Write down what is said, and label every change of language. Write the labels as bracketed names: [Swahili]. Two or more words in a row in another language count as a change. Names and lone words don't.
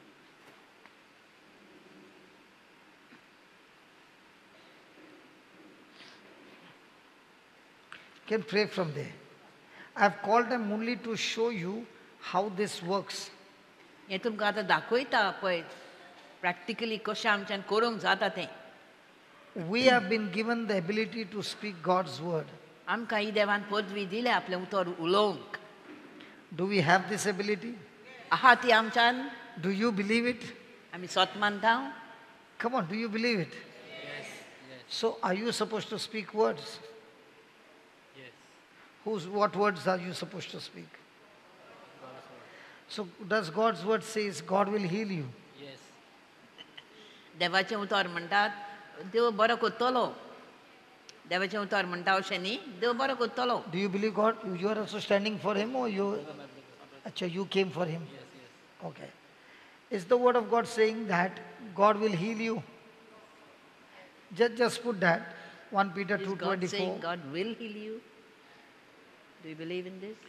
[English] You can pray from there. I have called them only to show you how this works. [Konkani] हें तुमकां आतां दाखयता पळय प्रॅक्टिकली कशें आमच्यान करूंक जाता तें [English] We have been given the ability to speak God's word. [Konkani] आमकां ही देवान पदवी दिल्या आपलें उतर उलोवंक [English] Do we have this ability? [Konkani] आहा ती आमच्यान [English] Do you believe it? [Konkani] आमी स्वत मानता [English] Come on, do you believe it? Yes, yes, So are you supposed to speak words? yes. What words are you supposed to speak? So does God's word says God will heal you? Yes. [Konkani] देवाचें उतर म्हणटात देव बरो करतलो देवाचें उतर म्हणटा अशें न्ही देव बरो करतलो [English] Do you believe God? You are also standing for him or you came for him? Yes, yes. Okay. Is the word of God saying that God will heal you? Just put that. 1 Peter Is God saying 2:24. God will heal you? Do you believe in this?